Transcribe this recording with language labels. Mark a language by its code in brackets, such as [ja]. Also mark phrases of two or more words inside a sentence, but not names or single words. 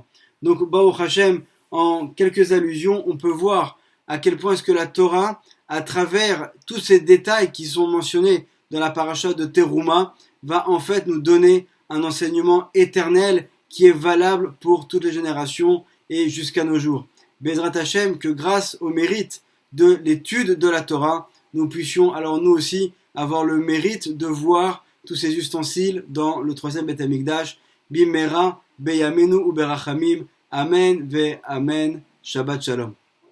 [fr] Donc, [he] ברוך השם, [fr] en quelques allusions, on peut voir à quel point est-ce que la Torah, à travers tous ces détails qui sont mentionnés dans la paracha de Teruma, va en fait nous donner un enseignement éternel qui est valable pour toutes les générations et jusqu'à nos jours. [he] בעזרת השם, [fr] que grâce au mérite de l'étude de la Torah, nous puissions alors nous aussi avoir le mérite de voir tous ces ustensiles dans le troisième [he] בית המקדש. במהרה, בימינו וברחמים. אמן ואמן. שבת שלום.